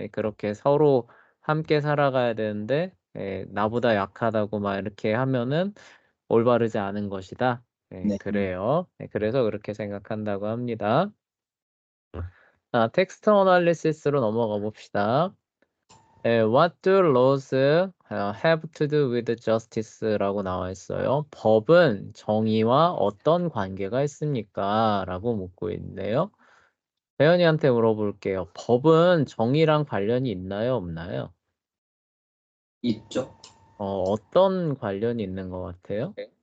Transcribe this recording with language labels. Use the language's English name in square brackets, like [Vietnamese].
[Korean] 그렇게 서로 함께 살아가야 되는데, 나보다 약하다고 막 이렇게 하면은 올바르지 않은 것이다. 네. 그래요. 그래서 그렇게 생각한다고 합니다. 자, 텍스트 어널리시스로 넘어가 봅시다. [English] What do laws have to do with justice [Korean] 라고 나와 있어요. 법은 정의와 어떤 관계가 있습니까? 라고 묻고 있네요. 혜연이한테 물어볼게요. 법은 정의랑 관련이 있나요? 없나요? 있죠. 어떤 관련이 있는 것 같아요?